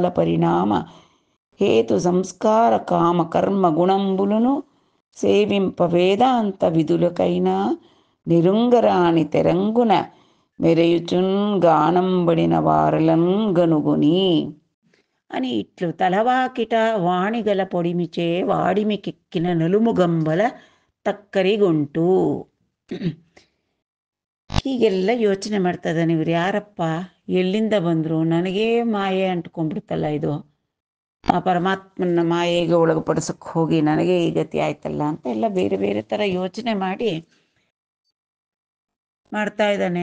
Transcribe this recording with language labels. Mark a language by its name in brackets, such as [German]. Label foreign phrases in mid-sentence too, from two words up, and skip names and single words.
[Telugu] పరిణామ హేతు సంస్కార కామ కర్మ గుణంబులను సేవింప వేదాంత విధులకైనా నిరుంగరాని తెరంగున మెరయుచున్ గానంబడిన వారలన్ గనుగుని అని ఇట్లు తలవాకిట వాణిగల పొడిమిచే వాడిమికెక్కిన నలుముగంబల తక్కరిగుంటు. [Kannada] ಹೀಗೆಲ್ಲ ಯೋಚನೆ ಮಾಡ್ತಾ ಇದ್ದಾನೆ. ಇವ್ರು ಯಾರಪ್ಪ, ಎಲ್ಲಿಂದ ಬಂದರು, ನನಗೇ ಮಾಯೆ ಅಂಟ್ಕೊಂಡ್ಬಿಡ್ತಲ್ಲ ಇದು, ಆ ಪರಮಾತ್ಮನ ಮಾಯೆಗೆ ಒಳಗುಪಡಿಸಕ್ಕೆ ಹೋಗಿ ನನಗೆ ಈ ಗತಿ ಆಯ್ತಲ್ಲ ಅಂತ ಎಲ್ಲ ಬೇರೆ ಬೇರೆ ಥರ ಯೋಚನೆ ಮಾಡ್ತಾ ಇದ್ದಾನೆ.